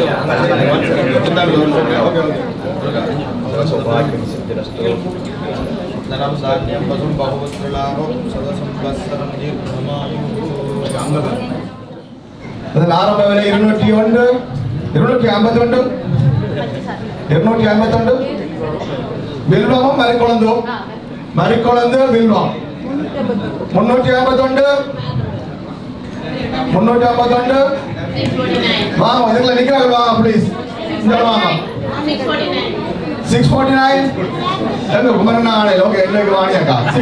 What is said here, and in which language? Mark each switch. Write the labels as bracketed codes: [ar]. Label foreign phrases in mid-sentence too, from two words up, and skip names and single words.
[sa] सौभाग्यं सिद्धिरस्तु धनं धान्यं वसुं बहुपुत्रलाभं सदसंवत्सरं दीर्घमायुः [ta] அதில் ஆரம்ப விலை 201 251 251 வில்வமும் மறிக்குழந்து வில்வம் 351 வாங்க இதுல நிக்கிறாங்க வாங்க ப்ளீஸ் இங்க வாங்க 649 எங்க குமரண்ணா ஆடையில் ஓகே இன்னைக்கு வாணியாக்கா